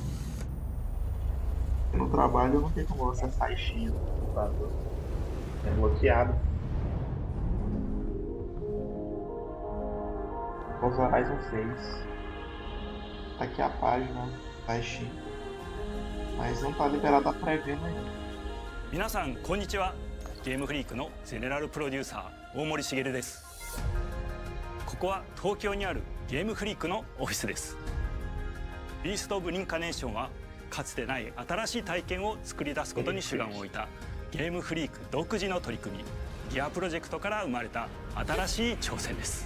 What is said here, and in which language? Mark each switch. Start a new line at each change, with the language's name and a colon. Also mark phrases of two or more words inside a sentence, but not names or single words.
Portuguese: No trabalho não tem como acessar a Steam no computador. É bloqueado. Forza Horizon 6. Tá aqui a página da Steam. Mas não tá liberada a pré-venda ainda.
Japanese: 皆さんこんにちは。ゲームフリークのゼネラルプロデューサー大森茂です。ここは東京にあるゲームフリークのオフィスです。ビースト・オブ・リンカネーションはかつてない新しい体験を作り出すことに主眼を置いたゲームフリーク独自の取り組み、ギアプロジェクトから生まれた新しい挑戦です。